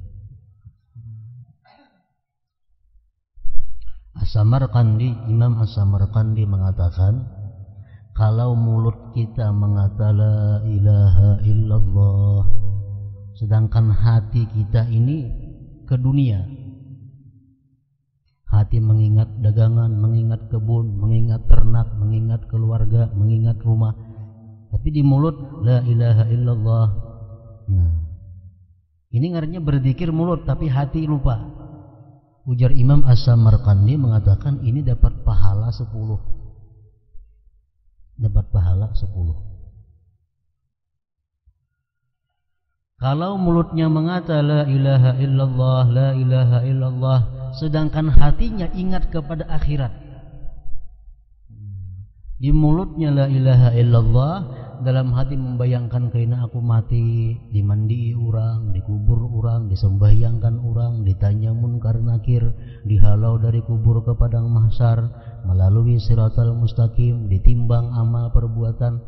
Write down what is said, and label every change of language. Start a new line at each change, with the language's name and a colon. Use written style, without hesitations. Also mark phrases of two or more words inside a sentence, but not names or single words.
Indonesian: As-Samarqandi, Imam As-Samarqandi mengatakan, kalau mulut kita mengatakan
Arabic: لا إله إلا الله,
Indonesian: sedangkan hati kita ini ke dunia, hati mengingat dagangan, mengingat kebun, mengingat ternak, mengingat keluarga, mengingat rumah, tapi di mulut
Arabic: لا إله إلا الله.
Indonesian: Nah, ini ngarannya berzikir mulut tapi hati lupa. Ujar Imam As-Samarqandi mengatakan ini dapat pahala 10. Dapat pahala 10. Kalau mulutnya mengatakan
Arabic: لا إله إلا الله, لا إله إلا الله,
Indonesian: sedangkan hatinya ingat kepada akhirat. Di mulutnya
Arabic: لا إله إلا الله,
Indonesian: dalam hati membayangkan kaina aku mati, dimandi orang, dikubur orang, disembahyangkan orang, ditanya munkar nakir, dihalau dari kubur ke padang mahsyar, melalui
Arabic: الصراط المستقيم,
Indonesian: ditimbang amal perbuatan.